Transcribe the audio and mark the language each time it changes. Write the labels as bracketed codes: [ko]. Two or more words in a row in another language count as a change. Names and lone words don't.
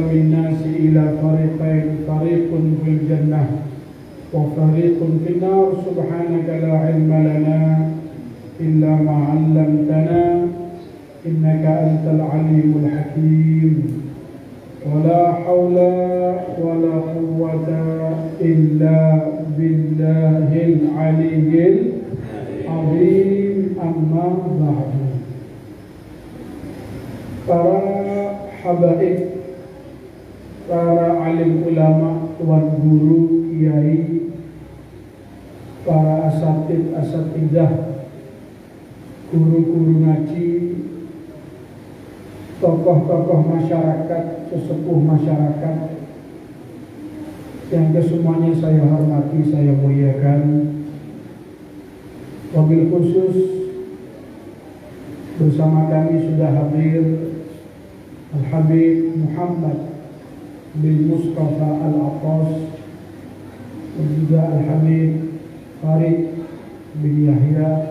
[ar] الناس إلى فريقين فريق في الجنة وفريق في النار سبحانك لا علم لنا إلا ما علمتنا إنك أنت العليم الحكيم ولا حول ولا قوة إلا بالله العلي العظيم أما بعد. [id] Para habaib, para alim ulama, tuan guru, kiai, para asatidah, guru-guru ngaji, tokoh-tokoh masyarakat, sesepuh masyarakat yang kesemuanya saya hormati, saya muliakan. [ar] وبالخصوص [id] bersama kami sudah hadir Al-Habib Muhammad bin Mustafa Al-Attas dan juga Al-Habib Farid bin Yahya,